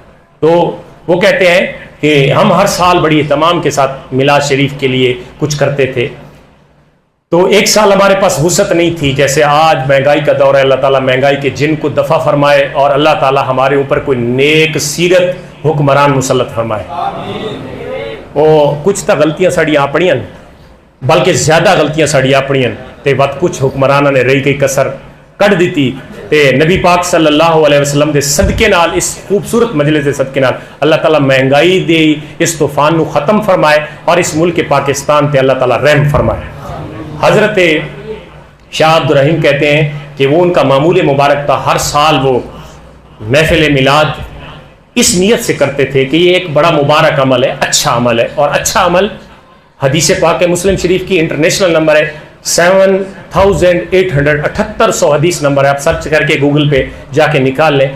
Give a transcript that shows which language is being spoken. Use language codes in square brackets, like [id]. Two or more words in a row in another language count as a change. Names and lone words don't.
[ur] تو وہ کہتے ہیں کہ ہم ہر سال بڑی اہتمام کے ساتھ میلاد شریف کے لیے کچھ کرتے تھے، تو ایک سال ہمارے پاس وسعت نہیں تھی، جیسے آج مہنگائی کا دور ہے، اللہ تعالیٰ مہنگائی کے جن کو دفع فرمائے اور اللہ تعالیٰ ہمارے اوپر کوئی نیک سیرت حکمران مسلط فرمائے۔ [pa] کچھ تو غلطیاں ساڑیاں اپنیاں، بلکہ زیادہ غلطیاں ساڑیاں اپنیاں تے وقت کچھ حکمرانہ نے رہی گئی کسر کٹ دیتی تے نبی پاک [ar] صلی اللہ علیہ وسلم [pa] دے صدقے نال، اس خوبصورت مجلس دے صدقے نال اللہ تعالیٰ مہنگائی دے اس طوفان نو ختم فرمائے اور اس ملک پاکستان تے اللہ تعالیٰ رحم فرمائے۔ [ur] حضرت شاہ عبد الرحیم کہتے ہیں کہ وہ ان کا معمول مبارک تھا، ہر سال وہ محفل میلاد اس نیت سے کرتے تھے کہ یہ ایک بڑا مبارک عمل ہے، اچھا عمل ہے، اور اچھا عمل حدیث پاک مسلم شریف کی انٹرنیشنل نمبر ہے 7800 حدیث نمبر ہے، آپ سرچ کر کے گوگل پہ جا کے نکال لیں۔